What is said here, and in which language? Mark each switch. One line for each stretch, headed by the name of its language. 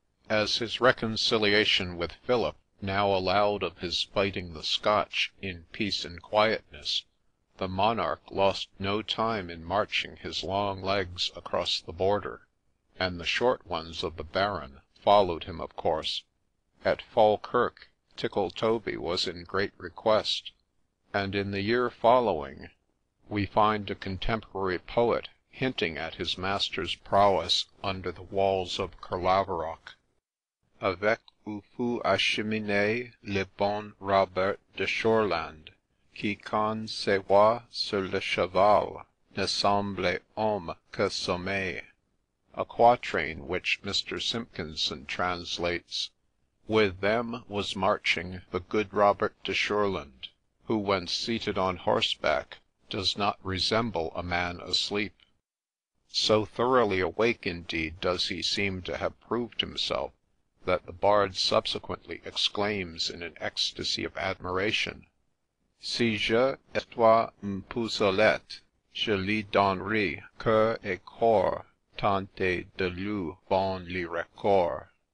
English: As his reconciliation with Philip now allowed of his fighting the Scotch in peace and quietness, the monarch lost no time in marching his long legs across the border, and the short ones of the Baron followed him, of course. At Falkirk, Tickletoby was in great request, and in the year following we find a contemporary poet hinting at his master's prowess under the walls of Carlaverock.
French: Avec ou fut acheminé le bon Robert de Shurland, qui quand se voit sur le cheval ne semble homme que sommeil.
English: A quatrain which Mr. Simpkinson translates, "With them was marching the good Robert de Shurland, who when seated on horseback does not resemble a man asleep." So thoroughly awake indeed does he seem to have proved himself, that the bard subsequently exclaims in an ecstasy of admiration, "
French: Si je étois une pousolette, je lui donnerais cœur et corps, tant est de lui bon le record."